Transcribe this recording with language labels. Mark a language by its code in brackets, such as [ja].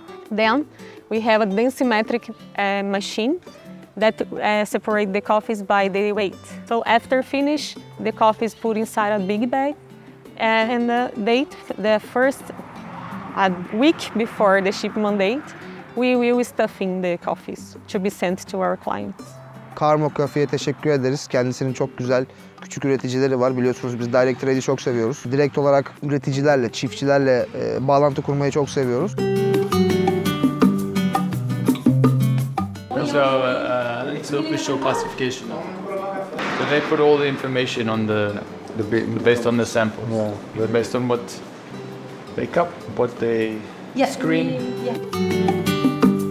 [en] Then we have a densimetric machine that separate the coffees by the weight. So after finish, the coffee is put inside a big bag, and the first a week before the shipment date, we will stuffing the coffees to be sent to our clients. [tr] Karma Coffee'ye teşekkür ederiz. Kendisinin çok güzel küçük üreticileri var. Biliyorsunuz biz Direct Trade'i çok seviyoruz. Direkt olarak üreticilerle, çiftçilerle bağlantı kurmayı çok seviyoruz. [en] So it's official classification. So they put all the information on based on the samples. Yeah. Based on what they cup, what they screen. Yeah.